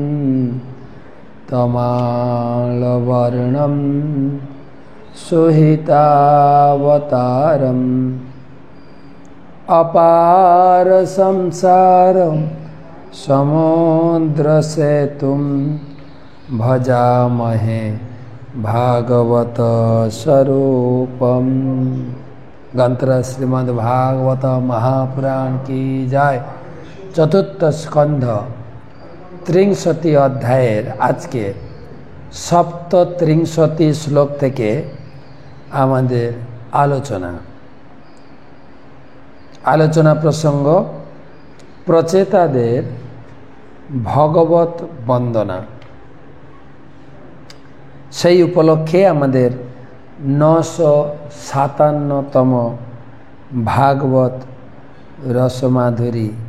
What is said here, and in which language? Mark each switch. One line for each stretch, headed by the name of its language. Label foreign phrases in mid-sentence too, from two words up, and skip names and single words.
Sanskrit: तमालवर्णं सुहितावतारम् अपार संसार समुद्रसेतुं भजामहे भागवत स्वरूपम।
Hindi: ग्रंथ श्रीमद् भागवत महापुराण की जय।
Bangla: চতুর্থ স্কন্ধ 63 অধ্যায়ের আজকে সপ্তত্রিংশতি শ্লোক থেকে আমাদের আলোচনা প্রসঙ্গ প্রচেতাদের ভগবত বন্দনা। সেই উপলক্ষে আমাদের 957তম ভাগবত রসমাধুরী